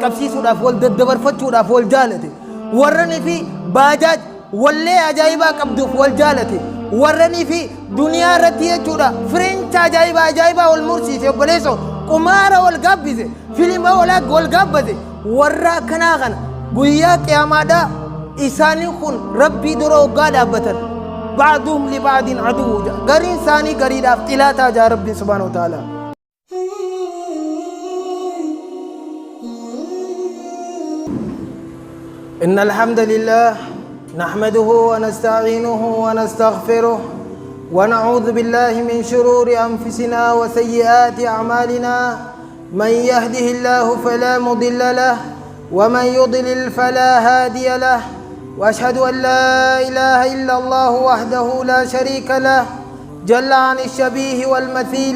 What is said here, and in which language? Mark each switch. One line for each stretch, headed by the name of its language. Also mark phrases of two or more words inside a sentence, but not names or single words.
Oromo: qabsiisuudhaaf wal daddabarfachuudhaaf wal jaalate warranii fi baajaaj wallee ajaa'ibaa qabduuf wal jaalate warranii fi duniyaa irratti jechuudha fireencha ajaa'ibaa wal mursiise obboleesso qumaara wal gaabbise filima wal gaabbate warra akkanaa kana guyyaa qiyaamaadhaa isaanii kun rabbii dura hoggaa dhaabbatan
Arabic: بعضهم لبعض عدو
Oromo: gariin isaanii gariidhaaf xilaataa jaa rabbiin
Arabic: سبحانه وتعالى إن الحمد لله نحمده ونستعينه ونستغفره ونعوذ بالله من شرور أنفسنا وسيئات أعمالنا من يهده الله فلا مضل له ومن يضلل فلا هادي له وأشهد أن لا إله إلا الله وحده لا شريك له جل عن الشبيه والمثيل